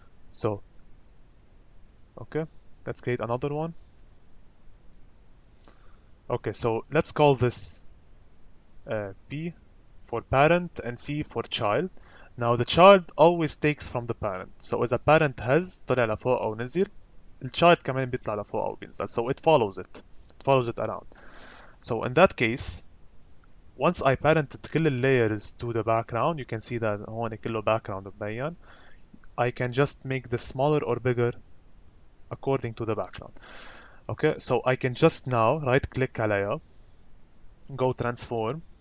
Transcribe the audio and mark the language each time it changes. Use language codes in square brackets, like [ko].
[en] So, okay, let's create another one. Okay, so let's call this P for parent and C for child. Now the child always takes from the parent. [ar] So إذا [en] parent has [ar] طلع لفوق أو نزل, الchild كمان بيطلع لفوق أو بينزل. [en] So it follows it. It follows it around. So in that case, once I parented كل layers to the background, you can see that [ar] هون كله [en] background مبين. I can just make this smaller or bigger according to the background. Okay, so I can just now right click [ar] عليها, [en] go transform.